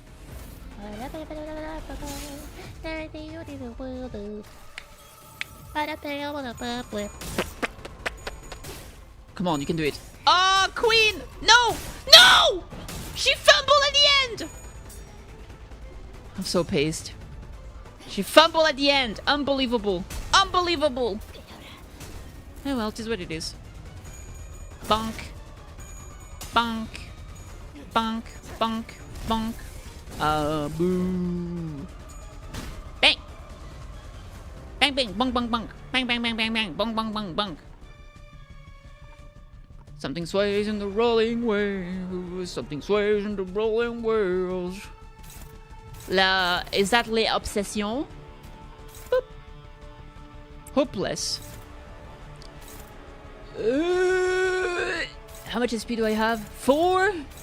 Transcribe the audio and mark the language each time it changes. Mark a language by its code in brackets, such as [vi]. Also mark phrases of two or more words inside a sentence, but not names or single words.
[en] Come on, you can do it. Oh, Queen! No! No! She fumbled at the end! I'm so pissed. She fumbled at the end. Unbelievable. Unbelievable. Oh well, it is what it is. Bonk. Bonk. Bonk. Bonk. Bonk. Boo. Bang. Bang bang. Bong bong bong. Bang bang bang bang bang. Bong bong bong bong. Something sways in the rolling waves. Something sways in the rolling waves. Is that [fr] les obsessions? [en] Boop. Hopeless. How much SP do I have? 4?